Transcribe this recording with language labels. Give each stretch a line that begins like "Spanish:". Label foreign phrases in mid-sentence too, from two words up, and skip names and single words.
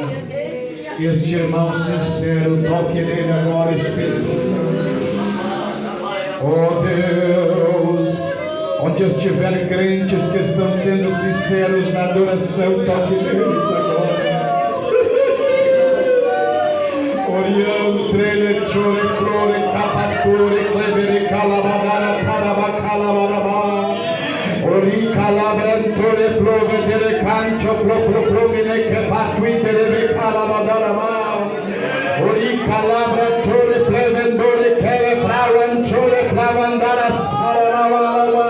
Portuguese: Este irmão sincero, toque nele agora, Espírito Santo. Oh Deus, onde estiver crentes que estão sendo sinceros na adoração, toque neles agora. chore, flore, capatore, clevere, calabadara, calabacalabaraba. Ori calabrantore, plovedere, cancio, provine, che patuitere, calabadaraba. Ori calabratore, plevendore, che frauanchore, plavandara, sararaba.